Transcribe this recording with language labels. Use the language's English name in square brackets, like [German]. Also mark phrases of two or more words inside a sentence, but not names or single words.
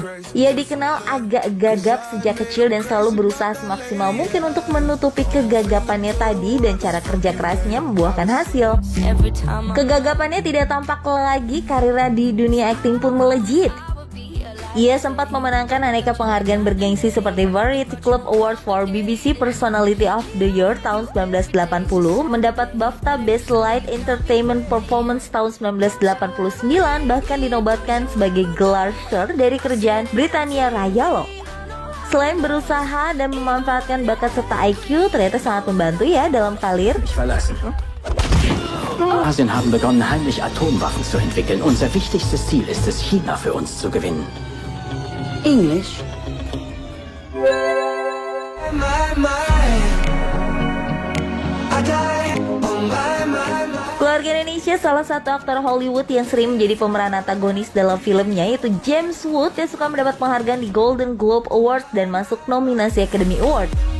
[Indonesian] Ia dikenal agak gagap sejak kecil dan selalu berusaha semaksimal mungkin untuk menutupi kegagapannya tadi, dan cara kerja kerasnya membuahkan hasil. Kegagapannya tidak tampak lagi, karirnya di dunia akting pun melejit. Ia sempat memenangkan aneka penghargaan bergengsi seperti Variety Club Award for BBC Personality of the Year tahun 1980, mendapat BAFTA Best Light Entertainment Performance tahun 1989, bahkan dinobatkan sebagai gelar Sir dari kerajaan Britania Raya loh. Selain berusaha dan memanfaatkan bakat serta IQ, ternyata sangat membantu ya dalam karir. [German] Asien haben begonnen, heimlich Atomwaffen zu entwickeln. Unser wichtigstes Ziel ist es, China für uns zu gewinnen. [Indonesian] English. Keluarga Indonesia salah satu aktor Hollywood yang sering menjadi pemeran antagonis dalam filmnya, yaitu James Wood, yang suka mendapat penghargaan di Golden Globe Award dan masuk nominasi Academy Award.